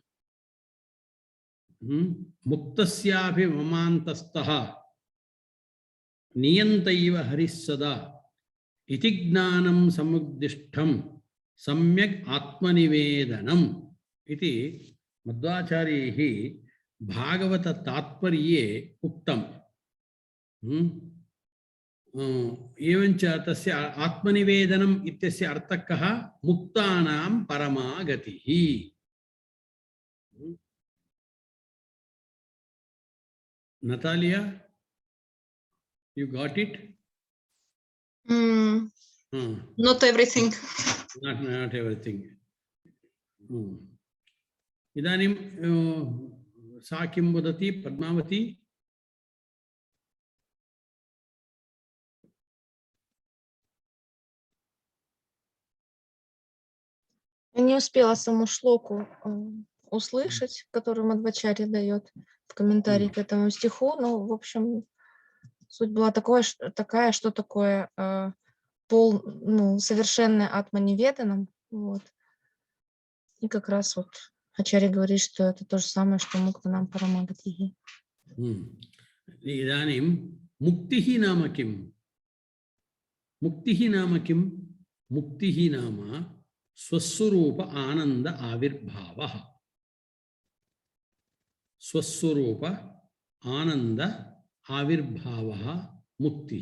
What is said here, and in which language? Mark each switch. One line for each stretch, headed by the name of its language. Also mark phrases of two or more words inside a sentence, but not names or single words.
Sanskrit: मुक्तस्यापि ममान्तस्थः नियन्तैव हरिः सदा इति ज्ञानं समुद्दिष्टं सम्यक् आत्मनिवेदनम् इति मध्वाचार्यैः भागवत तात्पर्ये उक्तम्। एवञ्च तस्य आत्मनिवेदनम् इत्यस्य अर्थः कः? मुक्तानां परमागतिः। नतालिया,
English: you got it? Not everything. Not everything.
Sanskrit: इदानीं सा किं वदति पद्मावती?
Russian: Я не успела саму шлоку услышать, которую Мадвачарья дает в комментарии к этому стиху, но, в общем, суть была такая, что такое совершенное атманиведанам. Вот. И как раз вот Ачарья говорит, что это то же самое, что
Sanskrit: मुक्तानां परमागतिः. इदानीं मुक्तिः नाम किम्? मुक्तिः नाम किम्? मुक्तिः नाम स्वस्वरूप आनंद आविर्भावः। स्वस्वरूप आनंद आविर्भावः मुक्तिः।